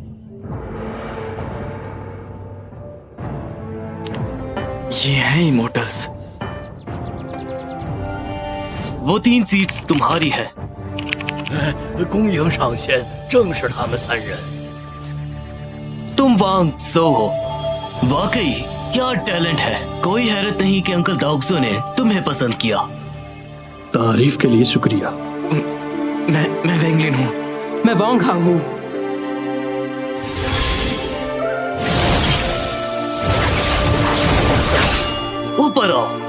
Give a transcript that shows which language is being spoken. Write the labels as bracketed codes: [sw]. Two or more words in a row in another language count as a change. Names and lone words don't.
[hi] ये हैं इमोर्टल्स। वो 3 सीट्स तुम्हारी है। [zh] 恭迎上仙，正是他们3人。 [hi] तुम वांग सो हो। वाकई क्या टैलेंट है। कोई हैरत नहीं कि अंकल दाउक्सो ने तुम्हें पसंद किया। तारीफ के लिए शुक्रिया। मैं वेंगलिन हूँ। मैं वांग हांग हूँ। ऊपर आओ।